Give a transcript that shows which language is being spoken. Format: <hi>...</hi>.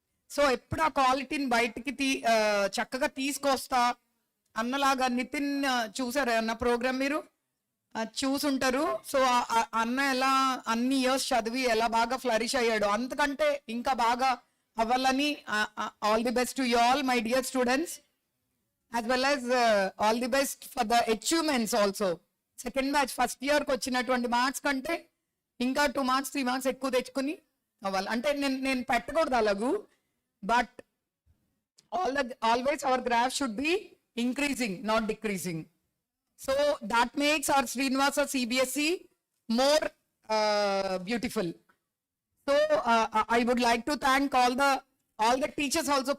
<te>So ఎప్పుడు ఆ క్వాలిటీని బయటికి చక్కగా తీసుకొస్తా అన్నలాగా. నితిన్ చూసారా అన్న ప్రోగ్రామ్ మీరు చూసుంటారు. సో అన్న ఎలా అన్ని ఇయర్స్ చదివి ఎలా బాగా ఫ్లరిష్ అయ్యాడు, అంతకంటే ఇంకా బాగా అవ్వాలని.</te> <en>All the best to you all my dear students, as well as all the best for the achievements also.</en> <te>Second batch first ఇయర్కి వచ్చినటువంటి మార్క్స్ కంటే ఇంకా 2 మార్క్స్ 3 మార్క్స్ ఎక్కువ తెచ్చుకుని అవ్వాలి. అంటే నేను పెట్టకూడదు అలాగూ,</te> <en>But always our graph should be increasing, not decreasing. So that makes our Srinivasa CBSE more beautiful. So I would like to thank all the teachers also.</en>